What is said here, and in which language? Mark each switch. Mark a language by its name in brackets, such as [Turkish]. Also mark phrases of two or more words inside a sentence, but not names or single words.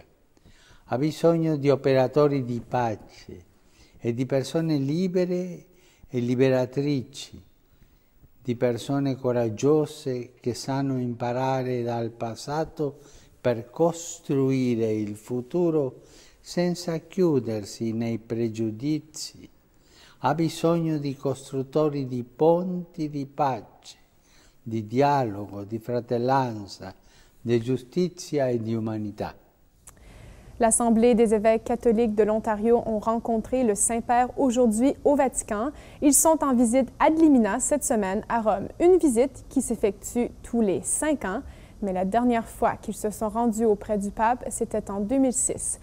[Italian] Ha bisogno di operatori di pace e di persone libere e liberatrici, di persone coraggiose che sanno imparare dal passato per costruire il futuro senza chiudersi nei pregiudizi. Ha bisogno di costruttori di ponti di pace, di dialogo, di fratellanza, di giustizia e di umanità. [French] L'Assemblée des évêques catholiques de l'Ontario ont rencontré le Saint-Père aujourd'hui au Vatican. Ils sont en visite [Latin] ad limina [French] cette semaine à Rome. Une visite qui s'effectue tous les 5 ans, mais la dernière fois qu'ils se sont rendus auprès du pape, c'était en 2006.